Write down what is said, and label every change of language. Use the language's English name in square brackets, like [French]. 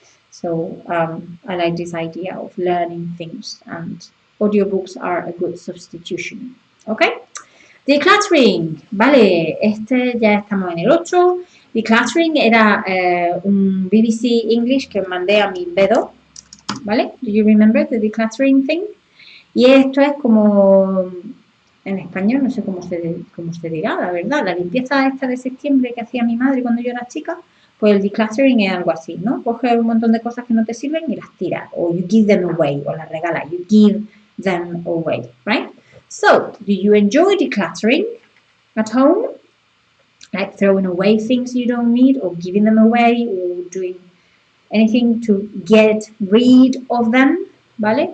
[English] So I like this idea of learning things, and audiobooks are a good substitution. [Spanish] Okay? Decluttering. Vale, ya estamos en el 8. Decluttering era un BBC English que mandé a mi B2. ¿Vale? [English] Do you remember the decluttering thing? [Spanish] Y esto es como, en español, no sé cómo se dirá, la verdad, la limpieza esta de septiembre que hacía mi madre cuando yo era chica. Pues el decluttering es algo así, ¿no? Coges un montón de cosas que no te sirven y las tiras. O [English] you give them away, [Spanish] o las regalas. [English] You give them away, right? So, do you enjoy decluttering at home? Like throwing away things you don't need, or giving them away, or doing anything to get rid of them, ¿vale?